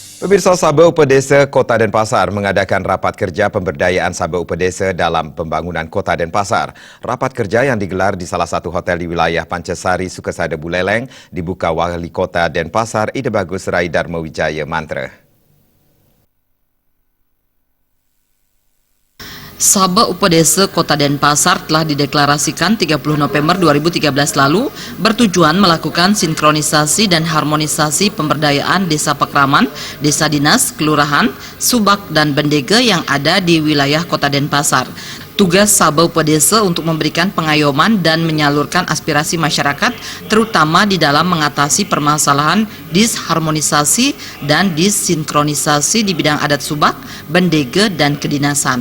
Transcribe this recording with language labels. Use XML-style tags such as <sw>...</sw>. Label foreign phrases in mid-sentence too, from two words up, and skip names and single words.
<id>Pemirsa, Sabah Upedesa Kota Denpasar mengadakan rapat kerja pemberdayaan Sabah Upedesa dalam pembangunan Kota Denpasar. Rapat kerja yang digelar di salah satu hotel di wilayah Pancasari, Sukesada, Buleleng dibuka Wali Kota Denpasar Ide Bagus Rai Darmawijaya Mantra. Sabah Upedesa Kota Denpasar telah dideklarasikan 30 November 2013 lalu bertujuan melakukan sinkronisasi dan harmonisasi pemberdayaan desa Pakraman, desa dinas, kelurahan, subak, dan bendege yang ada di wilayah Kota Denpasar. Tugas Sabah Upedesa untuk memberikan pengayoman dan menyalurkan aspirasi masyarakat, terutama di dalam mengatasi permasalahan disharmonisasi dan disinkronisasi di bidang adat subak, bendege, dan kedinasan.</id>